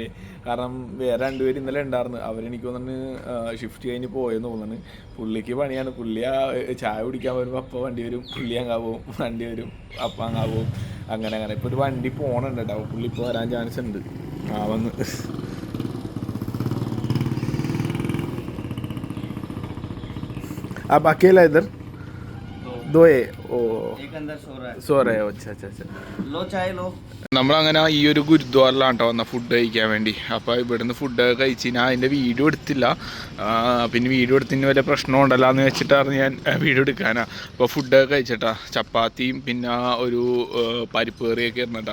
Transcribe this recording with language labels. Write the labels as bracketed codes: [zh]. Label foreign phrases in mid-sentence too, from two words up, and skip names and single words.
[ml] കാരണം വേറെ 2 പേര് ഇന്നലെ ഉണ്ടായിരുന്നു. അവരെനിക്ക് തോന്നുന്നു ഷിഫ്റ്റ് കഴിഞ്ഞ് പോയെന്ന് തോന്നുന്നു. പുള്ളിക്ക് പണിയാണ്. പുള്ളി ചായ കുടിക്കാൻ വരുമ്പോൾ അപ്പം വണ്ടി വരും, പുള്ളി അങ്ങാ പോവും, വണ്ടി വരും അപ്പം അങ്ങാ പോവും, അങ്ങനെ. ഇപ്പോൾ ഒരു വണ്ടി പോകണുണ്ട് കേട്ടോ. പുള്ളി ഇപ്പോൾ വരാൻ ചാൻസ് ഉണ്ട്. വന്ന് [hi] आप अकेला इधर? दो है. ओ एक अंदर सो रहे हो. अच्छा. लो चाय लो. [ml] നമ്മളങ്ങനെ ഈ ഒരു ഗുരുദ്വാറിലാണ് കേട്ടോ വന്ന ഫുഡ് കഴിക്കാൻ വേണ്ടി. അപ്പോൾ ഇവിടുന്ന് ഫുഡ് കഴിച്ച് ഞാൻ അതിൻ്റെ വീഡിയോ എടുത്തില്ല. പിന്നെ വീഡിയോ എടുത്തിന് വല്ല പ്രശ്നം ഉണ്ടല്ലോ എന്ന് വെച്ചിട്ടാണ് ഞാൻ വീഡിയോ എടുക്കാനാണ്. അപ്പോൾ ഫുഡൊക്കെ കഴിച്ചിട്ടാ, ചപ്പാത്തിയും പിന്നെ ഒരു പരിപ്പ് കറിയൊക്കെ ഇരുന്നിട്ടാ.